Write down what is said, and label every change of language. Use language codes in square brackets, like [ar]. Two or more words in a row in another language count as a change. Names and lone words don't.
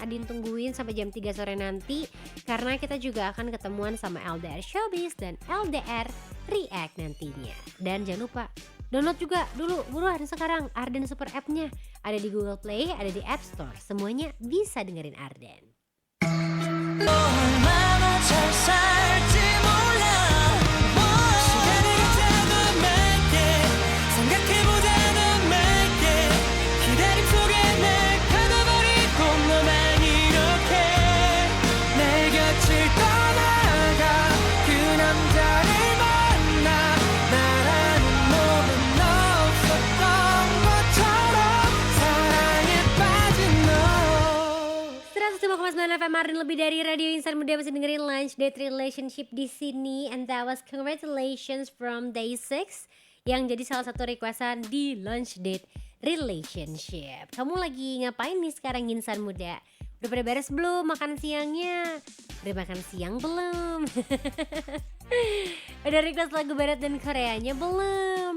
[id] Adin tungguin sampai jam 3 sore nanti, karena kita juga akan ketemuan sama LDR Showbiz dan LDR React nantinya. Dan jangan lupa download juga dulu buruan sekarang Arden Super App-nya. Ada di Google Play, ada di App Store. Semuanya bisa dengerin Arden. [ko] 얼마나 잘 살지 몰라 시간이 가자고 맑게 생각해보자고 맑게 기다림 속에 날 가둬버리고 너만 이렇게 내 곁을 떠나가 그 남자를 만나 나라는 몸은 없었던 것처럼 사랑에 빠진 너 [id] 105,9 FM Arden, lebih dari radio insan muda, masih dengerin Lunch Date Relationship di sini. [en] And that was [id] congratulations from Day 6 yang jadi salah satu requestan di Lunch Date Relationship. Kamu lagi ngapain nih sekarang insan muda? Udah pada beres belum makan siangnya? Udah makan siang belum? Udah request lagu barat dan Koreanya belum?